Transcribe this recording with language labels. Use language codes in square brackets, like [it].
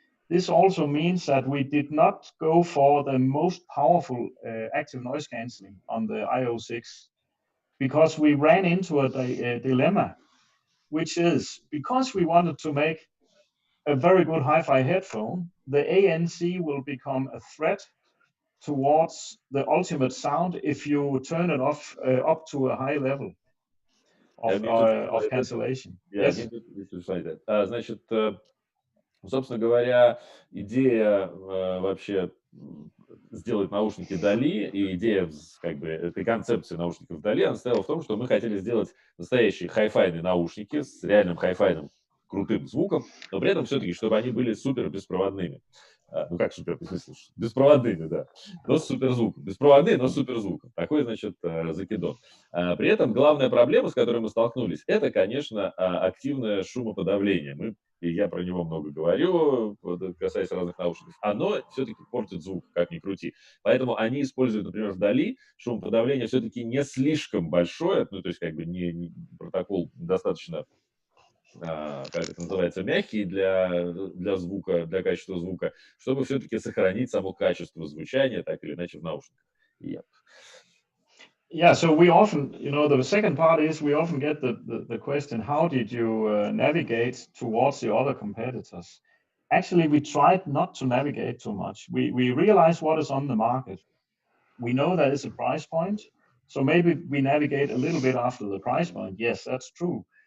[en] This also means that we did not go for the most powerful active noise cancelling on the IO6, because we ran into a dilemma, which is because we wanted to make a very good hi-fi headphone, the ANC will become a threat towards the ultimate sound if you turn it off up to a high level of cancellation. Yes. [ru] Значит, собственно говоря, идея вообще сделать наушники DALI и идея как бы этой концепции наушников DALI, она состояла в том, что мы хотели сделать настоящие хай-файные наушники с реальным хай-файным крутым звуком, но при этом все-таки, чтобы они были супер беспроводными. Ну как супер, в смысле, беспроводными, да, но с суперзвуком. Беспроводные, но с суперзвуком. Такой, значит, закидон. При этом главная проблема, с которой мы столкнулись, это, конечно, активное шумоподавление. И я про него много говорю, касаясь разных наушников. Оно все-таки портит звук, как ни крути. Поэтому они используют, например, в DALI шумоподавление все-таки не слишком большое, ну, то есть, как бы, протокол достаточно, как это называется, мягкий для звука, для качества звука, чтобы все-таки сохранить само качество звучания, так или иначе, в наушниках. [en] Yeah, so we often, the second part is we often get the question, how did you navigate towards the other competitors? Actually, we tried not to navigate too much. We realize what is on the market. We know there is a price point, so maybe we navigate a little bit after the price point. Yes, that's true.